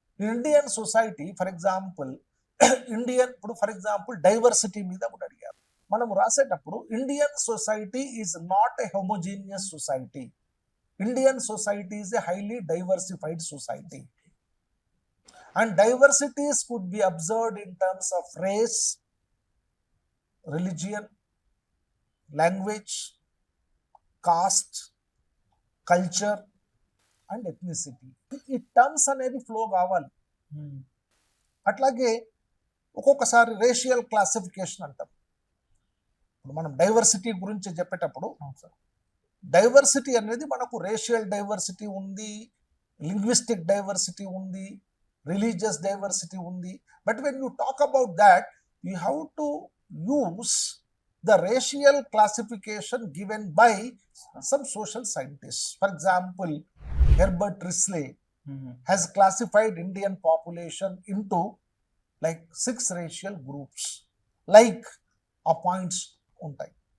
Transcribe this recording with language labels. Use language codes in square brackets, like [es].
[te] Indian society for example Indian ఇప్పుడు for example diversity మీద కూడా అడిగారు. మనం రాసేటప్పుడు [en] Indian society is not a homogeneous society. Indian society is a highly diversified society. And diversities could be observed in terms of race, religion, language, caste, culture and ethnicity. [te] ఈ terms అనేవి flow కావాలి. అట్లాగే ఒక్కొక్కసారి racial classification అంటాం. ఇప్పుడు మనం diversity గురించి చెప్పేటప్పుడు డైవర్సిటీ అనేది మనకు రేషియల్ డైవర్సిటీ ఉంది, లింగ్విస్టిక్ డైవర్సిటీ ఉంది, religious diversity undi. [en] But when you talk about that, you have to use the racial classification given by some social scientists. For example, Herbert Risley has classified Indian population into like 6 racial groups, like a points untai.